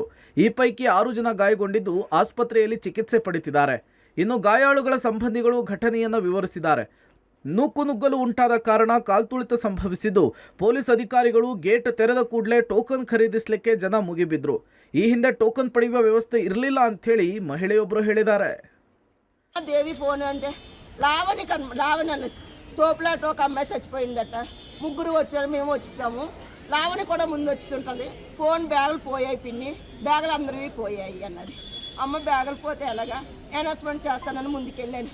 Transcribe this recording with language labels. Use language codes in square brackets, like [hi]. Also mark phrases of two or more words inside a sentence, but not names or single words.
[kn] ಈ ಪೈಕಿ 6 ಜನ ಗಾಯಗೊಂಡಿದ್ದು ಆಸ್ಪತ್ರೆಯಲ್ಲಿ ಚಿಕಿತ್ಸೆ ಪಡೆದಿದ್ದಾರೆ. ಇನ್ನು ಗಾಯಾಳುಗಳ ಸಂಬಂಧಿಗಳು ಘಟನೆಯನ್ನು ವಿವರಿಸಿದ್ದಾರೆ. ನೂಕುನುಗ್ಗಲು ಉಂಟಾದ ಕಾರಣ ಕಾಲ್ತುಳಿತ ಸಂಭವಿಸಿದ್ದು, ಪೊಲೀಸ್ ಅಧಿಕಾರಿಗಳು ಗೇಟ್ ತೆರೆದ ಕೂಡಲೇ ಟೋಕನ್ ಖರೀದಿಸಲಿಕ್ಕೆ ಜನ ಮುಗಿಬಿದ್ರು. ಈ ಹಿಂದೆ ಟೋಕನ್ ಪಡೆಯುವ ವ್ಯವಸ್ಥೆ ಇರಲಿಲ್ಲ ಅಂಥೇಳಿ ಮಹಿಳೆಯೊಬ್ಬರು ಹೇಳಿದ್ದಾರೆ. [te] దేవి ఫోన్ అంటే లావణి తోపులాట ఒక అమ్మాయి చచ్చిపోయిందట. 3 వచ్చారు, మేము వచ్చేసాము. లావణి కూడా ముందు వచ్చేస్తుంటుంది. ఫోన్ బ్యాగులు పోయాయి పిన్ని, బ్యాగులు అందరివి పోయాయి అన్నది. అమ్మ బ్యాగులు పోతే ఎలాగా, అనౌన్స్మెంట్ చేస్తానని ముందుకెళ్ళాను.